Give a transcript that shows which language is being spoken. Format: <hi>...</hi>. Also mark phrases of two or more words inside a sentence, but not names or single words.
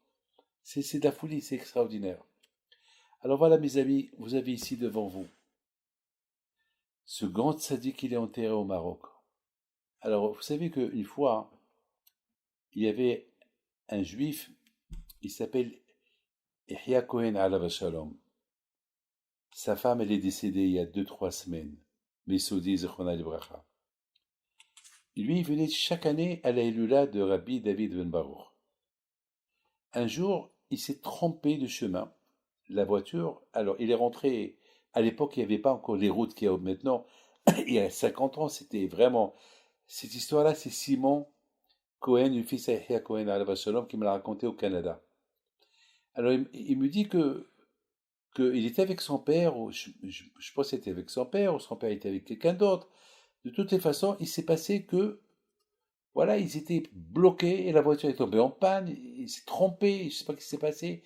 <fr>C'est de la folie, c'est extraordinaire. Alors voilà, mes amis, vous avez ici devant vous ce grand tzaddik qui est enterré au Maroc. Alors, vous savez qu'une fois, il y avait un juif, il s'appelle Yahya Cohen</fr> <he>עליו השלום.</he> <fr>Sa femme, elle est décédée il y a 2-3 semaines. Messoudi</fr> <he>זכרונה לברכה.</he> <fr>Lui, il venait chaque année à la Hilula de Rabbi David Ben Baruch. Un jour, il s'est trompé de chemin. La voiture, alors il est rentré, à l'époque, il n'y avait pas encore les routes qu'il y a maintenant. Il y a 50 ans, c'était vraiment... Cette histoire-là, c'est Simon Cohen, le fils d'Yahya Cohen</fr> <he>עליו השלום,</he> <fr>qui me l'a raconté au Canada. Alors, il me dit qu'il était avec son père, ou je pense qu'il était avec son père, ou son père était avec quelqu'un d'autre. De toutes les façons, il s'est passé que, voilà, ils étaient bloqués et la voiture est tombée en panne, il s'est trompé, je ne sais pas ce qui s'est passé.</fr>